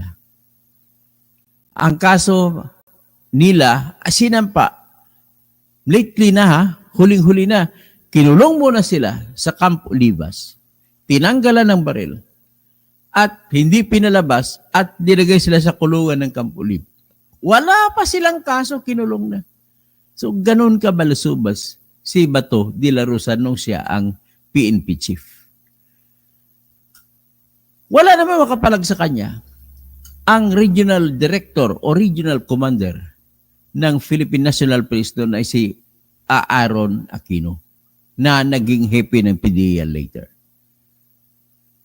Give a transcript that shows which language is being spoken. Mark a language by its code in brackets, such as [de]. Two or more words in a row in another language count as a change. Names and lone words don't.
[tl] Ang kaso nila, sinampa, lately na huling-huli na, kinulong muna sila sa Camp Olivas, tinanggalan ng baril, at hindi pinalabas at nilagay sila sa kulungan ng Camp Olivas. Wala pa silang kaso, kinulong na. So, ganun ka balusubas si Bato de la Rosa nung siya ang PNP chief. Wala naman makapalag sa kanya ang [en] regional director [tl] o [en] regional commander [tl] ng Philippine National Police doon ay si Aaron Aquino na naging hepe ng PDEA later.